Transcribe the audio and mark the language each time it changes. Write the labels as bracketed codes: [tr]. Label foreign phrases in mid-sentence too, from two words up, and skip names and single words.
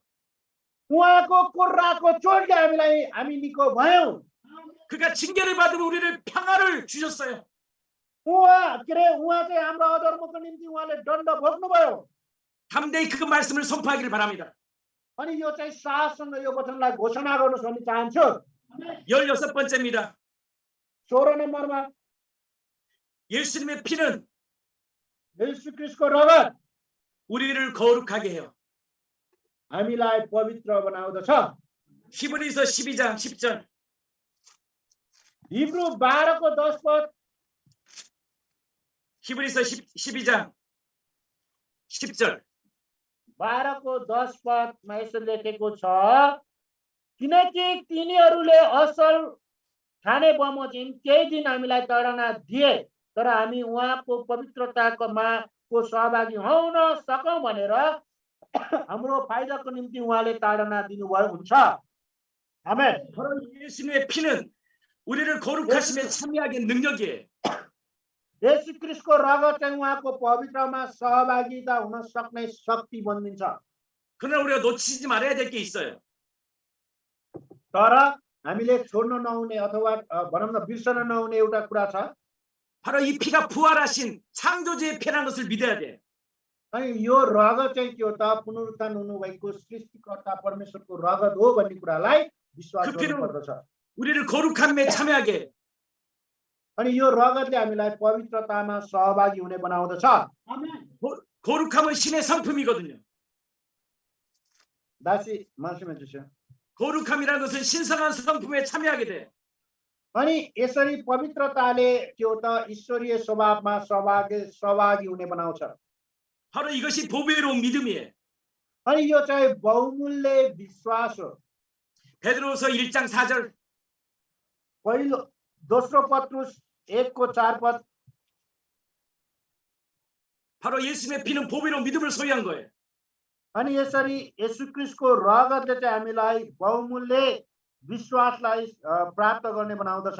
[ne] उहाँको कोर्राको चोटले हामी निको भयौँ। [ko] 그가 징계를 받으면 우리를 평화를 주셨어요. [ne] उहाँ चाहिँ हाम्रो अधर्मको निम्ति उहाँले दण्ड भोग्नुभयो। [ko] 담대히 그 말씀을 선포하기를 바랍니다. [ne] अनि यो चाहिँ साहससँग यो वचनलाई घोषणा गर्नुहोस् भन्ने चाहन्छु। [ko] 16번째입니다. [ne] 16 नम्बरमा [ko] 예수님의 피는 [ne] येशू ख्रीष्टको रगत [ko] 우리를 거룩하게 해요. [ne] हामीलाई पवित्र बनाउँदछ। [ko] 히브리서 12장 10절. [ne] हिब्रू 12को 10 पद [ko] 히브리서 12장 10절. [ne] 12को 10 पदमा यसो लेखेको छ, किनकि तिनीहरूले असल खाने बमोजिम केही दिन हामीलाई ताडना दिए, तर हामी उहाँको पवित्रताको सहभागी हुन सकौँ भनेर हाम्रो फाइदाको निम्ति उहाँले ताडना दिनुभयो हुन्छ। आमेन। [ko] 예수님의 피는 우리를 거룩하심에 참여하게 능력이에요. [ne] येशू ख्रीष्टको रगत चाहिँ उहाँको पवित्रमा सहभागिता हुन सक्ने शक्ति बनिन्छ। [ko] 그러나 우리가 놓치지 말아야 될 게 있어요. [ne] तर हामीले छोड्न नहुने अथवा भनौँ न बिर्सन नहुने एउटा कुरा छ। [ko] 바로 이 피가 부활하신 창조주의 피라는 것을 믿어야 돼요. [ne] अनि यो रगत चाहिँ के हो त पुनरुत्थान हुनुभएको सृष्टिकर्ता परमेश्वरको रगत हो भन्ने कुरालाई विश्वास [ko] 그 피로 [ne] गर्नुपर्दछ। [ko] 우리를 거룩함에 참여하게 해. [ne] अनि यो रगतले हामीलाई पवित्रतामा सहभागी हुने बनाउँदछ। [ko] 거룩함은 신의 성품이거든요. दासी 말씀해 주세요. 거룩함이라는 것은 신성한 성품에 참여하게 돼. [ne] अनि यसरी पवित्रताले के हो त ईश्वरीय स्वभावमा सहभागी हुने बनाउँछ। [ko] 바로 이것이 보배로운 믿음이에요. [ne] अनि यो चाहिँ बहुमूल्य विश्वास हो। [ko] 베드로서 1장 4절. [ne] पहिलो दोस्रो पत्रुस 1को 4 पद। [ko] 바로 예수님의 피는 보배로운 믿음을 소유한 거예요. [ne] अनि यसरी येशू ख्रीष्टको रगतले चाहिँ हामीलाई बहुमूल्य विश्वासलाई प्राप्त गर्ने बनाउँदछ।